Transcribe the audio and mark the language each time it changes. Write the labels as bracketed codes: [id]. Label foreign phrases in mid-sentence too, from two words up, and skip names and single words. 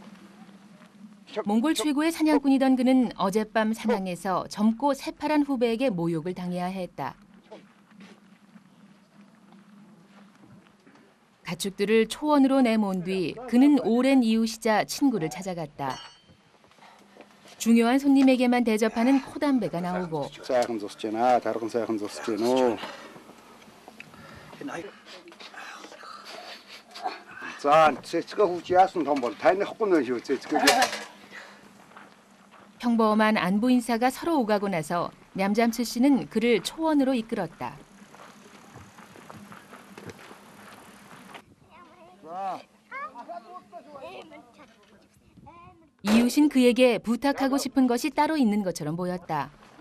[ko] 몽골 최고의 사냥꾼이던 그는 어젯밤 사냥에서 젊고 새파란 후배에게 모욕을 당해야 했다. 가축들을 초원으로 내몬 뒤 그는 오랜 이웃이자 친구를 찾아갔다. 중요한 손님에게만 대접하는 코담배가 나오고 [mn] сайхан зусж байна. Тарган сайхан зусж байна. За, цэцгээ хүүч яасан том бол танихгүй нэ шүү цэцгээ. [ko] 평범한 안부 인사가 서로 오가고 나서 냠잠츠 씨는 그를 초원으로 이끌었다. 이웃인 그에게 부탁하고 싶은 것이 따로 있는 것처럼 보였다.